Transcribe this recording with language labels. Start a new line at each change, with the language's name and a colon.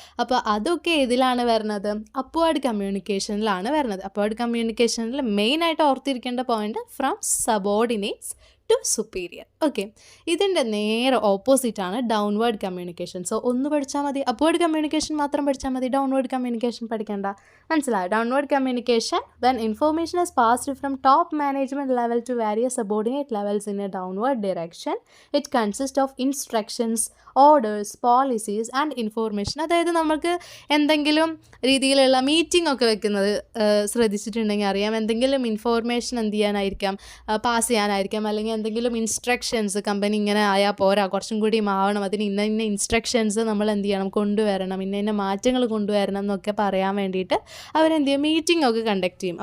Malayalam: അപ്പോൾ അതൊക്കെ ഇതിലാണ് വരുന്നത്? അപ്വേർഡ് കമ്മ്യൂണിക്കേഷനിലാണ് വരുന്നത്. അപ്വേർഡ് കമ്മ്യൂണിക്കേഷനിൽ മെയിനായിട്ട് ഓർത്തിരിക്കേണ്ട point
English: From subordinates to superior.
Malayalam: Okay, ഇതിൻ്റെ നേരെ ഓപ്പോസിറ്റാണ് ഡൗൺവേർഡ് കമ്മ്യൂണിക്കേഷൻ. സോ ഒന്ന് പഠിച്ചാൽ മതി, അപ്വേർഡ് കമ്മ്യൂണിക്കേഷൻ മാത്രം പഠിച്ചാൽ മതി, ഡൗൺവേർഡ് കമ്മ്യൂണിക്കേഷൻ പഠിക്കേണ്ട. മനസ്സിലായോ?
English: Downward communication when information is passed from top management level to various subordinate levels in a downward direction. It consists of instructions, orders, policies and information.
Malayalam: അതായത് നമുക്ക് എന്തെങ്കിലും രീതിയിലുള്ള മീറ്റിംഗ് ഒക്കെ വെക്കുന്നത് ശ്രദ്ധിച്ചിട്ടുണ്ടെങ്കിൽ അറിയാം. എന്തെങ്കിലും ഇൻഫോർമേഷൻ ചെയ്യാനായിരിക്കാം, പാസ് ചെയ്യാനായിരിക്കാം, അല്ലെങ്കിൽ എന്തെങ്കിലും ഇൻസ്ട്രക്ഷൻസ്, കമ്പനി ഇങ്ങനെ ആയാൽ പോരാ, കുറച്ചും കൂടി ആവണം, അതിന് ഇന്ന ഇൻസ്ട്രക്ഷൻസ് നമ്മൾ കൊണ്ടുവരണം, ഇന്ന മാറ്റങ്ങൾ കൊണ്ടുവരണം എന്നൊക്കെ പറയാൻ വേണ്ടിയിട്ട് അവരെന്ത് മീറ്റിംഗ് ഒക്കെ കണ്ടക്ട് ചെയ്യും.